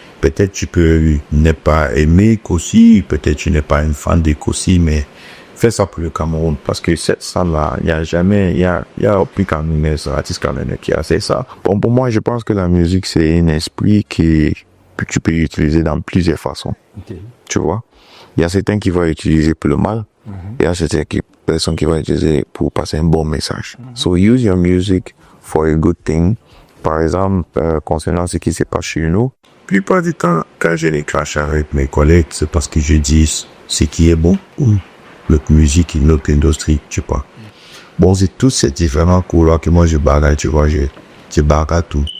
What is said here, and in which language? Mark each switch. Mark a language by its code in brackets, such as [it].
[fr] Peut-être tu peux ne pas aimer Kossi, peut-être tu n'es pas un fan de Kossi, mais fais ça pour le Cameroun, parce que cette salle-là, il y a aucun Camerounais, artiste camerounais qui a fait ça. Bon, pour moi, je pense que la musique, c'est un esprit que tu peux utiliser dans plusieurs façons. Okay. Tu vois? Il y a certains qui vont utiliser pour le mal, il y a certaines personnes qui vont utiliser pour passer un bon message. [en] So use your music for a good thing. [fr] Par exemple, concernant ce qui se passe chez nous, la plupart du temps, quand je les crache avec mes collègues, c'est parce que je dis ce qui est bon ou notre musique et notre industrie, tu vois. Bon, c'est tous ces différents couleurs que moi je bagaille, tu vois, je bagaille tout.